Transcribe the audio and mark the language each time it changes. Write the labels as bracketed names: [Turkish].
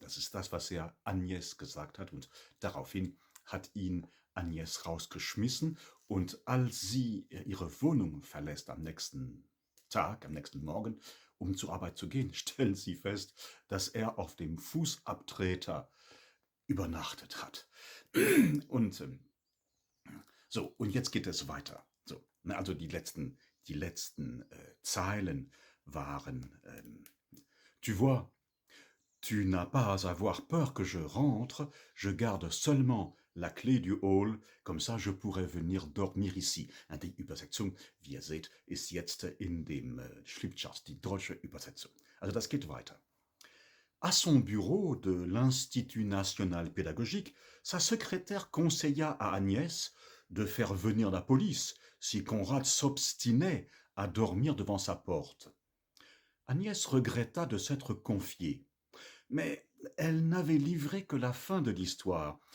[German] Das ist das, was er Agnes gesagt hat, und daraufhin hat ihn Agnes rausgeschmissen, und als sie ihre Wohnung verlässt am nächsten Tag, am nächsten Morgen, um zur Arbeit zu gehen, stellt sie fest, dass er auf dem Fußabtreter übernachtet hat. Und so, und jetzt geht es weiter. So, also die letzten Zeilen waren [French] Tu vois, tu n'as pas à avoir peur que je rentre, je garde seulement la Clé du Hall, comme ça je pourrais venir dormir ici. [German] Die Übersetzung, wie ihr seht, ist jetzt in dem Schriftschatz, die deutsche Übersetzung. Also das geht weiter. [French] À son bureau de l'Institut national pédagogique, sa secrétaire conseilla à Agnès de faire venir la police si Conrad s'obstinait à dormir devant sa porte. Agnès regretta de s'être confiée. Mais elle n'avait livré que la fin de l'histoire.